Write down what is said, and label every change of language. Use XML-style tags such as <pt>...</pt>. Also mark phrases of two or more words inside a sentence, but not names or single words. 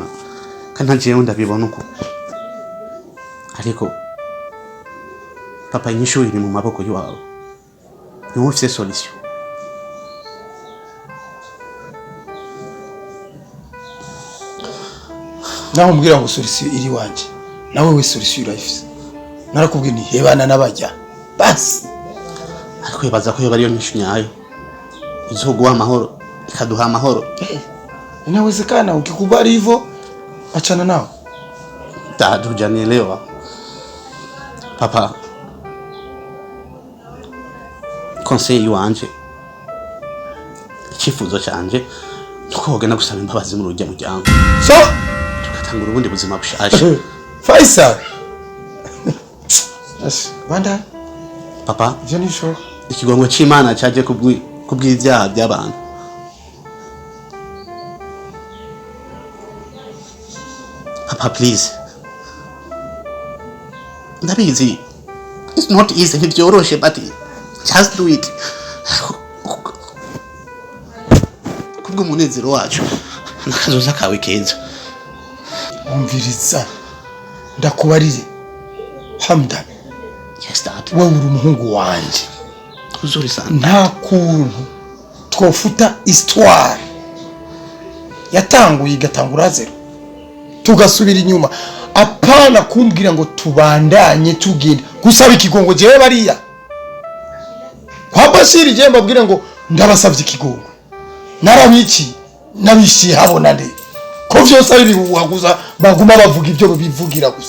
<rn>Kandi ntagiye ndabibona uko. Ariko papa inyishu iri mu maboko yawe. Ni wowe ufite solution. Naho mbwira ngo solution iri wanje. Nawe we solution urayifise. Narakubwiye ni hebana nabajya. Basi. Ariko yibaza ko bariyo nyishu nyayo. Izoguha amahoro, ikaduha amahoro.</rn> <sw>Inawezekana ukikubali hivyo achana nao. Hujanielewa.</sw> <rn>Papa, conseil wanje, icyifuzo cyanje nuko wogenda gusaba imbabazi mu rujya mujyango. So, tugatangura ubundi buzima bushaje. Faisal. Banda. Papa, je nisho. Ikigongo cy'Imana cyaje kubw'ibyaha by'abantu.</rn> <en>Papa, please.</en> <rn>Ndabizi.</rn> <en>It's not easy, ntibyoroshe, but just do it.</en> <rn>Kubw'umunezero wacu nakazoza kawe keza. Umviriza. Ndakubarire. Hamdan.</rn> <en>Yes, Dad.</en> <rn>Wewe uri umuhungu wanje.</rn> <sw>Uzuri sana.</sw> <rn>Nta kuntu twofuta histoire yatanguye igatangura zero tugasubira inyuma. Apana kumbwira ngo tubandanye tugenda gusaba ikigongo jewe bariya kwa Bashiri je mbabwira ngo ndabasavye ikigongo narabiki nabishi habona nde ko vyose ari bihuhaguza baguma bavuga ibyo bivugira gusa.</rn>